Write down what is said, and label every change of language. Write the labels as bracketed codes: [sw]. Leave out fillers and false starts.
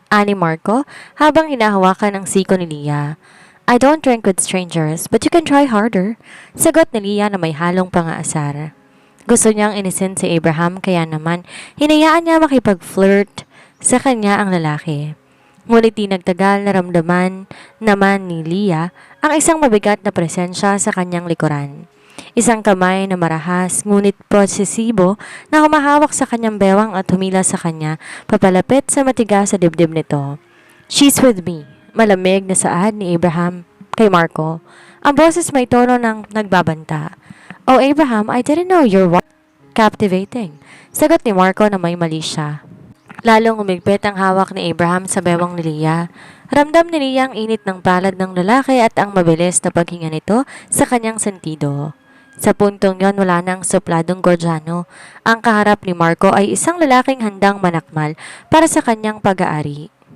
[tl] Ani Marco, habang hinahawakan ang siko ni Leah. [en] I don't drink with strangers, but you can try harder. [tl] Sagot ni Leah na may halong pangaasar. Gusto niyang inisin si Abraham kaya naman hinayaan niya makipag-flirt sa kanya ang lalaki. Ngunit di nagtagal naramdaman naman ni Leah ang isang mabigat na presensya sa kanyang likuran. Isang kamay na marahas ngunit posesibo na humahawak sa kanyang bewang at humila sa kanya papalapit sa matigas sa dibdib nito. [en] She's with me. [tl] Malamig na saad ni Abraham kay Marco. Ang boses may tono ng nagbabanta. [en] Oh Abraham, I didn't know you're captivating. [tl] Sagot ni Marco na may mali siya. Lalong umigpit ang hawak ni Abraham sa bewang ni Leah. Ramdam ni Leah ang init ng palad ng lalaki at ang mabilis na paghinga nito sa kanyang sentido. Sa puntong yon wala na ang supladong Gorgiano. Ang kaharap ni Marco ay isang lalaking handang manakmal para sa kanyang pag-aari.